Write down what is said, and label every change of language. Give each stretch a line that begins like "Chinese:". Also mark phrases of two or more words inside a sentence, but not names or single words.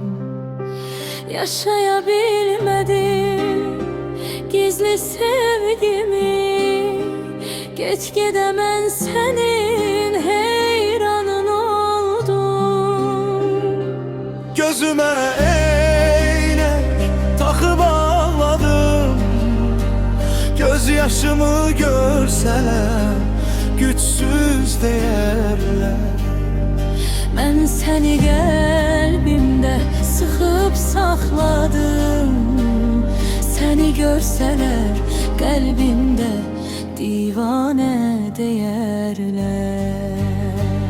Turkish: Yaşayabilmedim gizli sevgimi, Gitgide mən senin heyranın oldum. Gözüme eynek takıp ağladım, gözyaşımı görseler güçsüz deyərlər.
Azerbaijani: Mən səni qəlbimdə sıxıb saxladım, səni görsələr qəlbimdə divanə deyərlər.